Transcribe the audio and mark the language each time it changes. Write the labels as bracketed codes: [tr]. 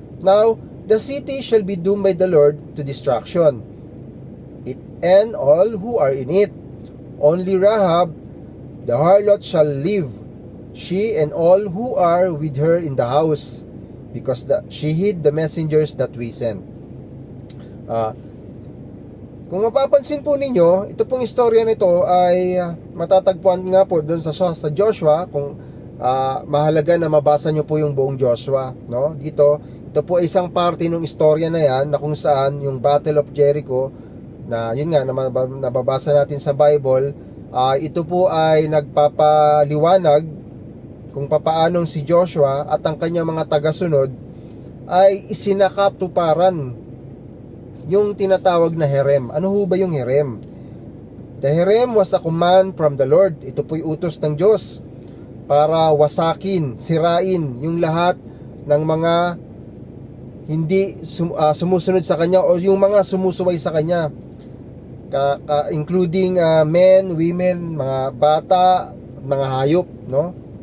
[en] Now the city shall be doomed by the Lord to destruction, it and all who are in it. Only Rahab the harlot shall live, she and all who are with her in the house, because she hid the messengers that we sent. [tl] Kung mapapansin po ninyo, ito pong istorya nito ay matatagpuan nga po doon sa Joshua. Kung mahalaga na mabasa nyo po yung buong Joshua, no? Dito, ito po ay isang parte ng istorya na yan na kung saan yung Battle of Jericho na yun nga, nababasa natin sa Bible, ito po ay nagpapaliwanag kung papaanong si Joshua at ang kanyang mga tagasunod ay isinakatuparan yung tinatawag na herem. Ano ho ba yung herem? [en] The herem was a command from the Lord. [tl] Ito po'y utos ng Diyos para wasakin, sirain yung lahat ng mga hindi sumusunod sa Kanya o yung mga sumusuway sa Kanya. [en] including men, women, [tl] mga bata, mga hayop, no?